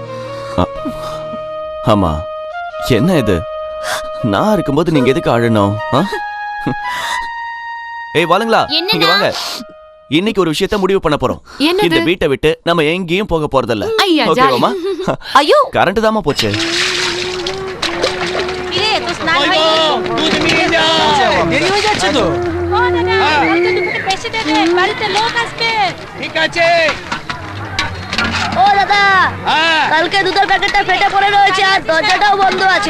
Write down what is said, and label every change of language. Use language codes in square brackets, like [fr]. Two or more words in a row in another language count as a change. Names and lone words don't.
[ta] ஆமா, என்ன இது? நான் இருக்கும்போது நீங்க எதுக்கு அழணும்? ஏய் வாளுங்களா, இங்க வாங்க. இன்னைக்கு ஒரு விஷயத்தை முடிவு பண்ண போறோம். இந்த வீட்டை விட்டு நம்ம எங்கேயும் போக போறதில்ல. ஓகேவாமா? ஐயோ, கரண்ட் தாமா போச்சு. [bn] দেরি হয়ে যাচ্ছে তো। ঠিক আছে। ও দাদা, কালকে দুধের প্যাকেটটা ফেটে পড়ে রয়েছে আর দরজাটাও বন্ধ আছে।